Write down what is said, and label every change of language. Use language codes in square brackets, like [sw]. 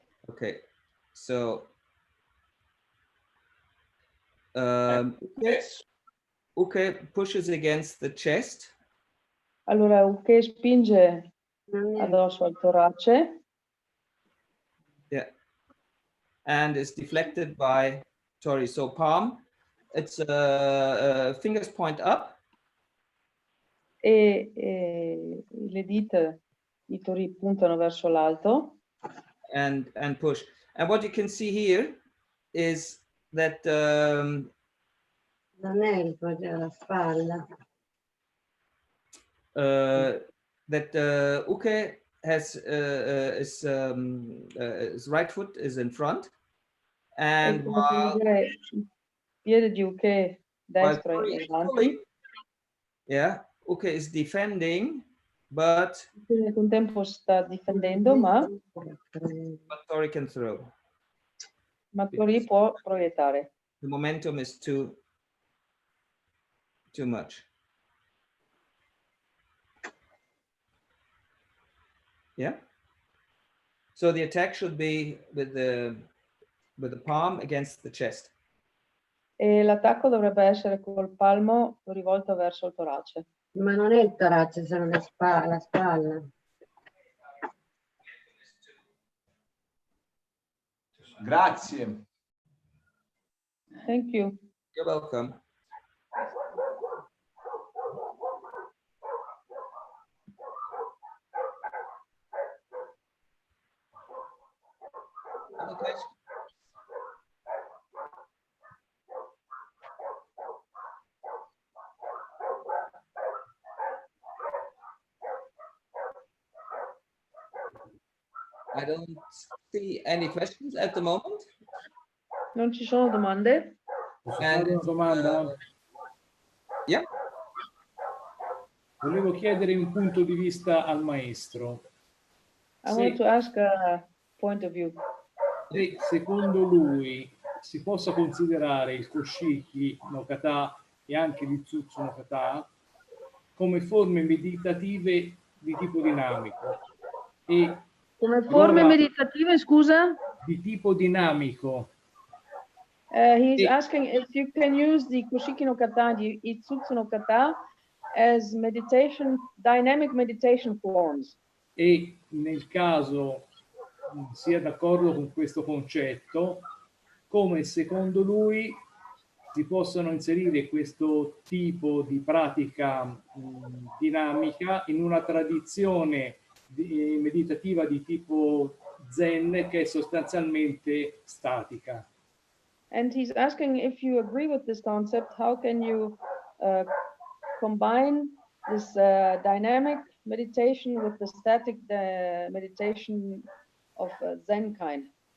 [en] Okay, so Uke pushes against the chest. [it] Allora Uke spinge addosso al torace. [en] and is deflected by Tori. So palm, it's fingers point up. [it] E le dita di Tori puntano verso l'alto. [en] And push. And what you can see here is that [it] non è il la spalla. [en] That Uke has his right foot is in front, and while [it] piede di Uke destro è avanti. [en] Yeah, Uke is defending, but [it] nel contempo sta difendendo, ma [en] Tori can throw. [it] Ma Tori può proiettare. [en] The momentum is too much. Yeah. So the attack should be with the palm against the chest. [it] E l'attacco dovrebbe essere col palmo rivolto verso il torace. Ma non è il torace, sono la spalla. Grazie. [en] Thank you. You're welcome. Other questions? I don't see any questions at the moment. [it] Non ci sono domande? Posso fare una domanda? [en] Yeah. [it] Volevo chiedere un punto di vista al maestro. [en] I want to ask a point of view. [it] Se secondo lui si possa considerare il Koshiki no kata e anche l'Itsutsu no kata come forme meditative di tipo dinamico. E come forme meditative, scusa? Di tipo dinamico. [en] He's asking if you can use the Koshiki no kata and the Itsutsu no kata as meditation, dynamic meditation forms. [it] E nel caso sia d'accordo con questo concetto, come secondo lui si possono inserire questo tipo di pratica dinamica in una tradizione meditativa di tipo Zen che è sostanzialmente statica. [en] And he's asking if you agree with this concept, how can you combine this dynamic meditation with the static meditation of Zen kind?